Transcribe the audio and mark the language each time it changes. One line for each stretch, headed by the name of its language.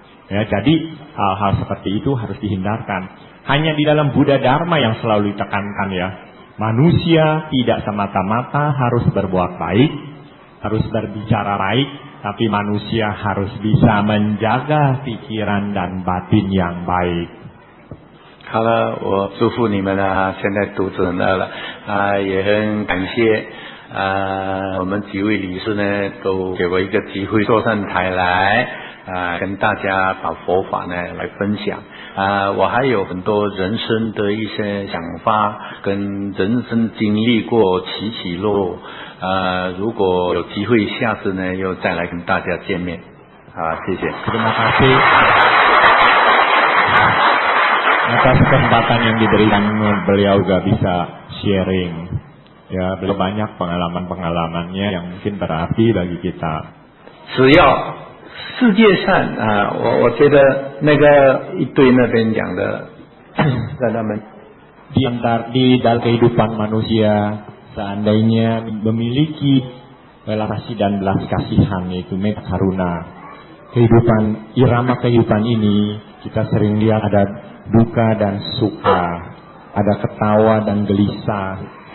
Indonesian: Ya, jadi hal-hal seperti itu harus dihindarkan. Hanya di dalam Buddha Dharma yang selalu ditekankan ya, manusia tidak semata-mata harus berbuat baik, harus berbicara baik, tapi manusia harus bisa menjaga pikiran dan batin yang baik.
Chinese: 好了，我祝福你们啊！现在肚子很饿了啊，也很感谢我们几位理事呢，都给我一个机会坐上台来跟大家把佛法呢来分享我还有很多人生的一些想法，跟人生经历过起起落落如果有机会，下次呢又再来跟大家见面谢谢。
Indonesian: Terima kasih atas kesempatan yang diberikan, beliau juga bisa sharing. Ya, beliau banyak pengalaman-pengalamannya yang mungkin berarti bagi kita.
Chinese: 只要世界上我觉得那个一堆那边讲的，让他们
Indonesian: di dalam kehidupan manusia, seandainya memiliki belas kasih dan belas kasihan, yaitu metta karuna, irama kehidupan ini kita sering lihat ada duka dan suka, ada ketawa dan gelisah.